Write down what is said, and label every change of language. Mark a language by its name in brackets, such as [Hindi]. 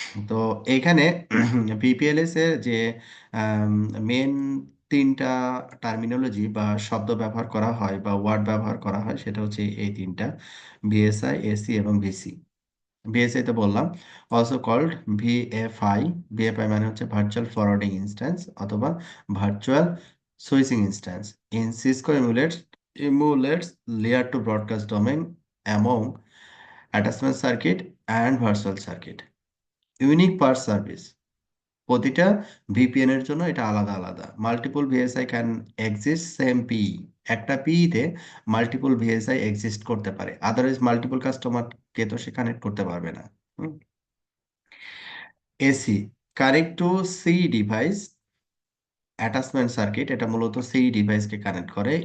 [Bangla] তো এইখানে ভিপিএলএস এর যে মেন তিনটা টার্মিনোলজি বা শব্দ ব্যবহার করা হয় বা ওয়ার্ড ব্যবহার করা হয়, সেটা হচ্ছে এই তিনটা: ভিএসআই, এসি এবং ভিসি। ভিএসআই তো বললাম, [English] Also called VFI. [Bangla] ভিএফআই মানে হচ্ছে ভার্চুয়াল ফরওয়ার্ডিং ইনস্ট্যান্স অথবা virtual switching instance. [English] In Cisco emulates layer to broadcast domain among attachment circuit and virtual circuit, unique per service. [Bangla] প্রতিটা ভিপিএন এর জন্য এটা আলাদা আলাদা। [English] multiple VSI can exist same P, [Bangla] একটা পিই তে মাল্টিপল ভিএসআই এক্সিস্ট করতে পারে, আদারওয়াইজ মাল্টিপল কাস্টমারকে তো সে কানেক্ট করতে পারবে না। AC, [English] connect to C device attachment circuit, [Bangla] এটা মূলত সি ডিভাইসকে কানেক্ট করে।